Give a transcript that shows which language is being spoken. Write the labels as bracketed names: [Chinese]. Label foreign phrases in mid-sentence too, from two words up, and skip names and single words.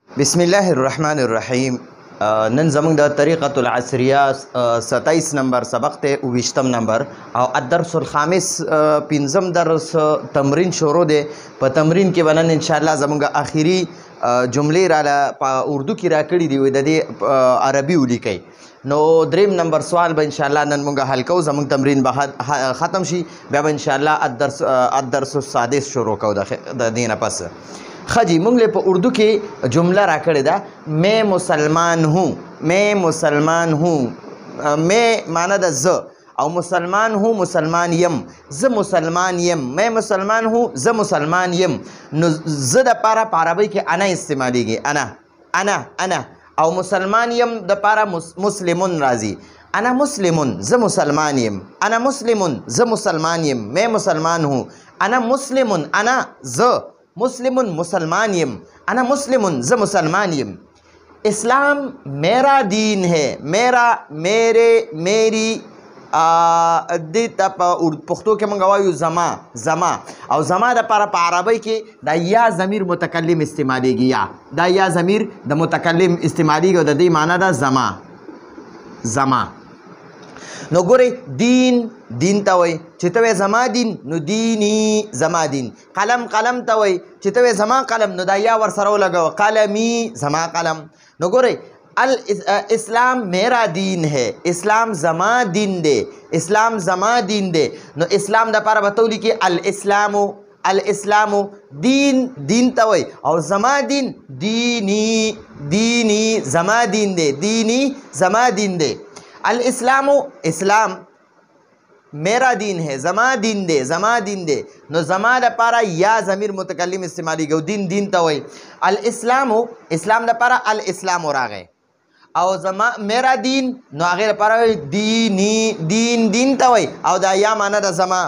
[Arabic] بسم الله الرحمن الرحیم. [Pashto] نن زموږ د طریقة العصریه 27 نمبر سبق ته 20 نمبر او [Arabic] الدرس الخامس [Pashto] پنځم درس تمرین شروع دی. په تمرین کې ونن [Arabic] ان شاء الله [Pashto] زموږ اخیری جملې را په اردو کې را کړې دی د دې عربي ولیکي. نو دریم نمبر سوال به [Arabic] ان شاء الله [Pashto] نن موږ حل کوو. زموږ تمرین به ختم شي بیا به [Arabic] ان شاء الله الدرس السادس [Pashto] شروع کوو د دینه پس. خجی مونږ له په اردو کې جمله را کړې ده [Urdu] میں مسلمان ہوں. میں مسلمان ہوں. [Pashto] میں معنی ده ز او [Urdu] مسلمان ہوں [Pashto] مسلمان یم. ز مسلمان یم. [Urdu] میں مسلمان ہوں [Pashto] ز مسلمان یم. نو ز د پاره په عربی کې انا استعمالیږي. انا او مسلمان یم د پاره مسلمون راځي. [Arabic] انا مسلمون [Pashto] ز مسلمان یم. [Arabic] انا مسلمون [Pashto] ز مسلمان یم. [Urdu] میں مسلمان ہوں. [Arabic] انا مسلمون [Pashto] انا ز مسلمن مسلمان یم. [Arabic] انا مسلمن [Pashto] ز مسلمان یم. [Urdu] اسلام میرا دین ہے. میرا میرے میری [Pashto] دې ته په پښتو کې موږ وایو زما او زما دپاره په عربی کې دا یا ضمیر متکلم استعمالیږي. دا یا ضمیر د متکلم استعمالیږي او د دې معنی ده زما. نو ګورئ دین ته وایي چې ته وایې زما دین نو دینی زما دین. قلم ته وایي چې ته وایې زما قلم نو دا یا ورسره ولګوه قلمی زما قلم. نو ګورئ [Urdu] اسلام میرا دین ہے. [Pashto] اسلام زما دین دے. اسلام زما دین دے. نو اسلام دپاره به ته ولیکې الاسلامو دین ته وایي او زما دین دینی زما دین دے. دینی زما دین دے. [Urdu] الاسلامو اسلام میرا دین ہے. [Pashto] زما دین دے. نو زما دپاره یا ضمیر متکلم استعمالیږي او دین ته وایي. الاسلامو اسلام دپاره الاسلامو راغی او زما [Urdu] میرا دین [Pashto] نو هغې دپاره دین ته وایي او دا یا معنی ده زما.